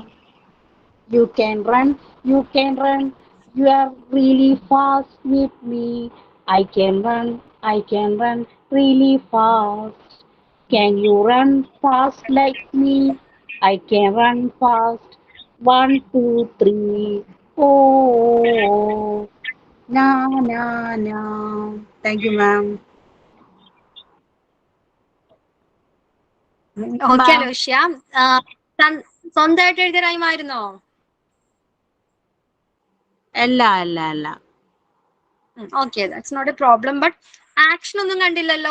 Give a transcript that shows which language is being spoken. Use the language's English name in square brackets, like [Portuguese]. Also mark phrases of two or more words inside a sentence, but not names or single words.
[English] You can run, you can run. You are really fast with me. I can run really fast. Can you run fast like me? I can run fast. 1, 2, 3. Oh, na na na. Thank you, ma'am. [Malayalam] ഓക്കെ അലോഷ്യ. സ്വന്തമായിട്ട് എഴുതിയ റൈമായിരുന്നോ? അല്ല. [English] okay, that's not a problem. But action [Malayalam] ഒന്നും കണ്ടില്ലല്ലോ.